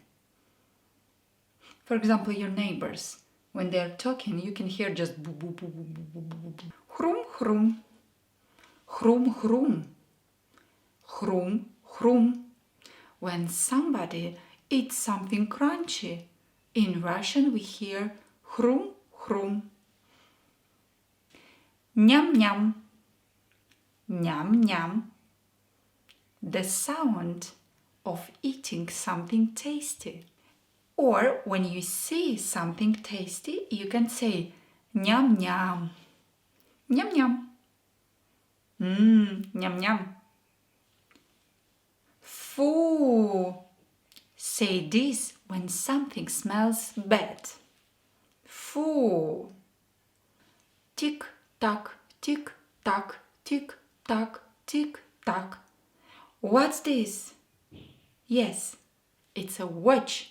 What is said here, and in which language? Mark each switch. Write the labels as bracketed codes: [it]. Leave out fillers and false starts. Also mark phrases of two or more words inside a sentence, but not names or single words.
[en] For example, your neighbors, when they are talking, you can hear just boo-boo-boo-boo-boo-boo-boo. [ru] Хрум, хрум. Хрум, хрум. Хрум, хрум. [en] When somebody eats something crunchy, in Russian we hear [ru] хрум, хрум. Ням-ням. Ням-ням. [en] The sound of eating something tasty. Or when you see something tasty, you can say ням-ням. [ru] Ням-ням. Ням-ням. Фу. [en] Say this when something smells bad. [ru] Фу. [en] Tick-tock, tick-tock, tick-tock, tick-tock. What's this? Yes, it's a watch.